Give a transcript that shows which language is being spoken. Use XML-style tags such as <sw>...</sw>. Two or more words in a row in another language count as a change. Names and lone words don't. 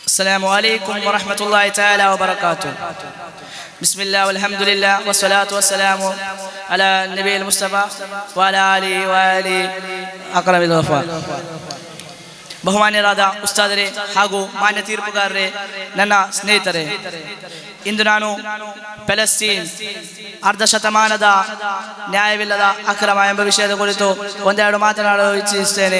<ar>السلام عليكم ورحمة الله تعالى وبركاته. بسم الله والحمد لله والصلاة والسلام على النبي المصطفى وعلى آله وآله أكرم الوفاء.</ar> <kn>ಬಹುಮಾನ್ಯರಾದ ಉಸ್ತಾದರೇ ಹಾಗೂ ಮಾನ್ಯ ತೀರ್ಪುಗಾರರೇ, ನನ್ನ ಸ್ನೇಹಿತರೆ, ಇಂದು ನಾನು ಪ್ಯಾಲೆಸ್ಟೀನ್ ಅರ್ಧ ಶತಮಾನದ ನ್ಯಾಯವಿಲ್ಲದ ಅಕ್ರಮ ಎಂಬ ವಿಷಯದ ಕುರಿತು ಒಂದೆರಡು ಮಾತನಾಡಲು ಇಚ್ಛಿಸುತ್ತೇನೆ.</kn>